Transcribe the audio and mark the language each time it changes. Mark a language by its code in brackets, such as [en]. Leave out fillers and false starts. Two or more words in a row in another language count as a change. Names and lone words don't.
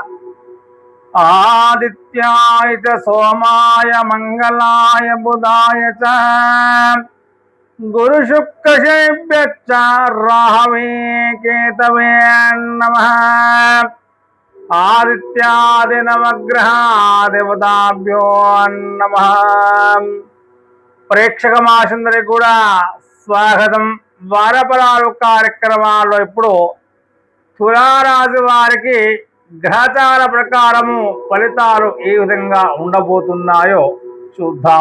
[sa] आदित्याय च सोमाय मंगलाय बुधाय च गुरुशुक्रशेभ्यश्च राहवे केतवे नमः। आदित्यादि नवग्रहाधिपताभ्यो नमः। [te] ప్రేక్షక మాసందరికి కూడా స్వాగతం. వారఫలాలు కార్యక్రమాల్లో ఇప్పుడు తులారాశి వారికి గ్రహచార ప్రకారము ఫలితాలు ఏ విధంగా ఉండబోతున్నాయో చూద్దాం.